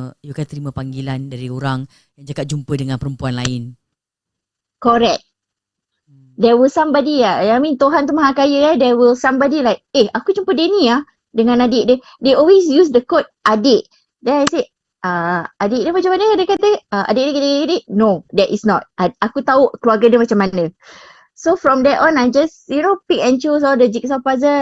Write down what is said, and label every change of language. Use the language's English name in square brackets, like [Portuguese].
[Malay] akan terima panggilan dari orang yang cakap jumpa dengan perempuan lain. [English] Correct. There was somebody [Malay] Tuhan tu maha kaya [English] there was somebody like, [Malay] aku jumpa dia ni dengan adik dia. [English] They always use the code adik. Then I say, [Malay] adik dia macam mana? Dia kata, adik dia gini. [English] No, that is not. [Malay] Aku tahu keluarga dia macam mana. [English] So from there on, I just, pick and choose all the jigsaw puzzle.